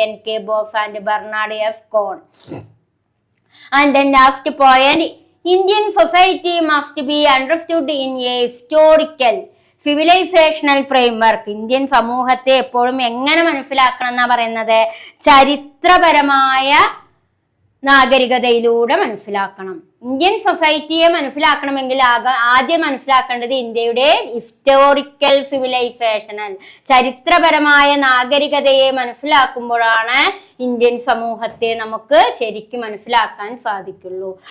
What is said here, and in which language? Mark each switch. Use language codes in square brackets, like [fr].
[en] NK Bose and Bernard S Cohn. And then last point, Indian society must be understood in a historical, [ml] civilisational framework, Indian സമൂഹത്തെ എപ്പോഴും എങ്ങനെ മനസ്സിലാക്കണം എന്നാ പറയുന്നത്? ചരിത്രപരമായ നാഗരികതയിലൂടെ മനസ്സിലാക്കണം. ഇന്ത്യൻ സൊസൈറ്റിയെ മനസ്സിലാക്കണമെങ്കിൽ ആദ്യം മനസ്സിലാക്കേണ്ടത് ഇന്ത്യയുടെ ഹിസ്റ്റോറിക്കൽ സിവിലൈസേഷണൽ, ചരിത്രപരമായ നാഗരികതയെ മനസ്സിലാക്കുമ്പോഴാണ് ഇന്ത്യൻ സമൂഹത്തെ നമുക്ക് ശരിക്കും മനസ്സിലാക്കാൻ സാധിക്കുള്ളൂ.